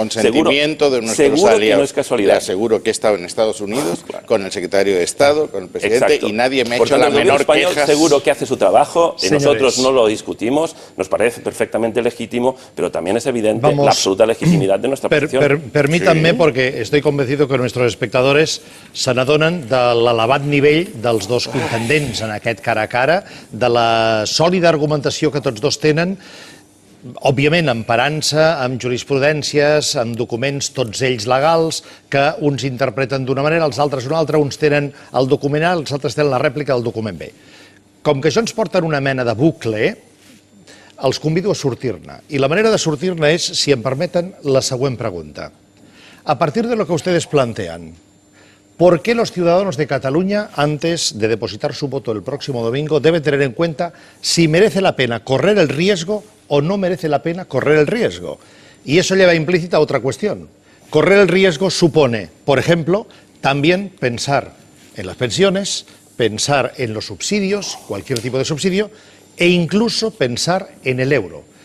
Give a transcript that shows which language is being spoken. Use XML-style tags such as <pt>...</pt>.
<es>Con consentimiento de nuestros aliados. Que no es casualidad. Le aseguro que he estado en Estados Unidos con el secretario de Estado, con el presidente, y nadie me ha hecho la menor queja. Seguro que hace su trabajo, Señores, nosotros no lo discutimos, nos parece perfectamente legítimo, pero también es evidente la absoluta legitimidad de nuestra posición. Permítanme,</es> <ca>perquè estic</ca> <es>convencido que nuestros espectadores</es> <ca>se n'adonen de l'elevat nivell dels dos contendents en aquest cara a cara, de la sòlida argumentació que tots dos tenen, òbviament emparant-se amb jurisprudències, amb documents tots ells legals, que uns interpreten d'una manera, els altres d'una altra, uns tenen el document A, els altres tenen la rèplica del document B. Com que això ens porta en una mena de bucle, els convido a sortir-ne. I la manera de sortir-ne és, si em permeten, la següent pregunta.</ca> <es>A partir de lo que ustedes plantean, ¿por qué los ciudadanos de Cataluña, antes de depositar su voto el próximo domingo, deben tener en cuenta si merece la pena correr el riesgo o no merece la pena correr el riesgo? Y eso lleva implícita otra cuestión. Correr el riesgo supone, por ejemplo, también pensar en las pensiones, pensar en los subsidios, cualquier tipo de subsidio, e incluso pensar en el euro.</es>